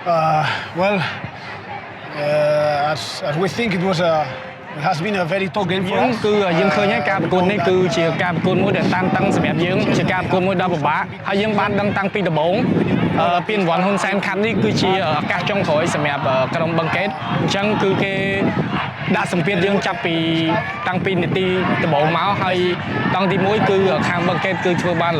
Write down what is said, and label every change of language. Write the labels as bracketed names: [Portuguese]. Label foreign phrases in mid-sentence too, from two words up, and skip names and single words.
[English] Well, as we think it has been a very tough game for [Khmer] យើង [English] us. [Khmer] គឺយើងឃើញហើយការប្រកួតនេះគឺជាការប្រកួតមួយដែលតានតឹងសម្រាប់យើងជាការប្រកួតមួយដ៏ពិបាកហើយយើងបានដឹងតាំងពីដំបូងពានរង្វាន់ហ៊ុនសែនខាប់នេះគឺជាឱកាសចុងក្រោយសម្រាប់ក្រុមបឹងកេតអញ្ចឹងគឺគេដាក់សម្ពាធយើងចាប់ពីតាំងពីនាទីដំបូងមកហើយតង់ទី1គឺខាងបឹងកេតគឺធ្វើបាន